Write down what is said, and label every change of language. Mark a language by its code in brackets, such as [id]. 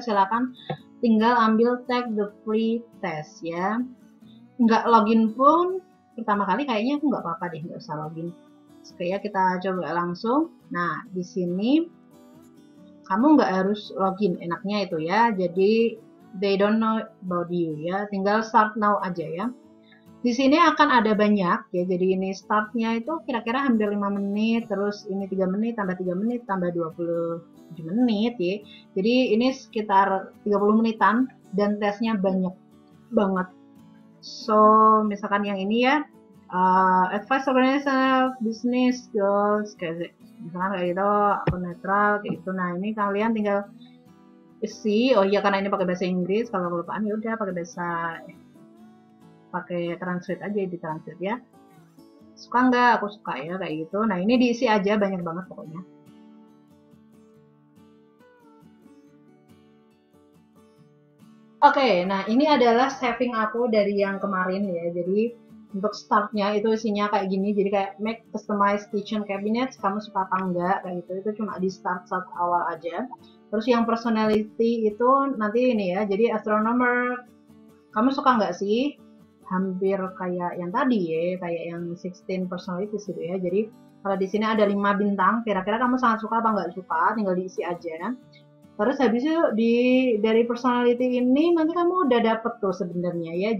[id] Silakan tinggal ambil [en] take the free test [id] ya. Nggak login pun, pertama kali kayaknya aku nggak apa-apa deh, nggak usah login. Oke ya, kita coba langsung. Nah, di sini kamu nggak harus login, enaknya itu ya. [en] Jadi they don't know about you ya. [id] Tinggal [en] start now [id] aja ya. Di sini akan ada banyak ya. Jadi ini startnya itu kira-kira hampir 5 menit, terus ini 3 menit, tambah 3 menit, tambah 27 menit ya. Jadi ini sekitar 30 menitan dan tesnya banyak banget. So, misalkan yang ini ya, [en] advice organizational business goals, [id] kayak misalkan kayak gitu, akun netral, kayak gitu. Nah, ini kalian tinggal isi. Oh iya, karena ini pakai bahasa Inggris, kalau kelupaan ya udah pakai translate aja, di translate ya. Suka nggak? Aku suka ya kayak gitu. Nah, ini diisi aja, banyak banget pokoknya. Oke, nah ini adalah saving aku dari yang kemarin ya. Jadi untuk startnya itu isinya kayak gini. Jadi kayak [en] make customized kitchen cabinet. [id] Kamu suka apa enggak? Kayak gitu. Itu cuma di start awal aja. Terus yang personality itu nanti ini ya. Jadi astronomer. Kamu suka nggak sih? Hampir kayak yang tadi ya. Kayak yang 16 personalities gitu ya. Jadi kalau di sini ada 5 bintang. Kira-kira kamu sangat suka apa nggak suka? Tinggal diisi aja. Terus habis itu dari personality ini nanti kamu udah dapet tuh sebenarnya ya.